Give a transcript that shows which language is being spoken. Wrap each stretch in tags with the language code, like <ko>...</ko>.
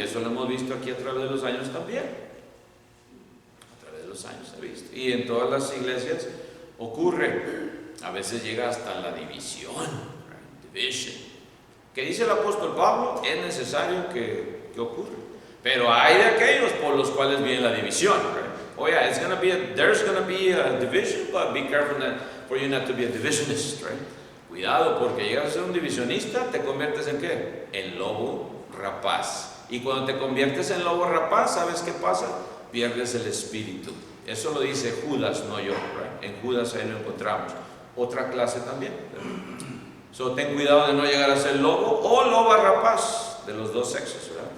<es>Eso lo hemos visto aquí a través de los años también, a través de los años se ha visto, y en todas las iglesias ocurre, a veces llega hasta la división, right? Division. ¿Qué dice el apóstol Pablo? Es necesario que ocurra, pero hay de aquellos por los cuales viene la división, right?</es> <en>Oh yeah, there's gonna be a division, but be careful for you not to be a divisionist, right?</en> <es>Cuidado, porque llegas a ser un divisionista, te conviertes en ¿qué? En lobo rapaz. Y cuando te conviertes en lobo rapaz, ¿sabes qué pasa? Pierdes el espíritu. Eso lo dice Judas, no yo, right? En Judas ahí lo encontramos. Otra clase también. So, ten cuidado de no llegar a ser lobo o loba rapaz, de los dos sexos, ¿verdad?</es>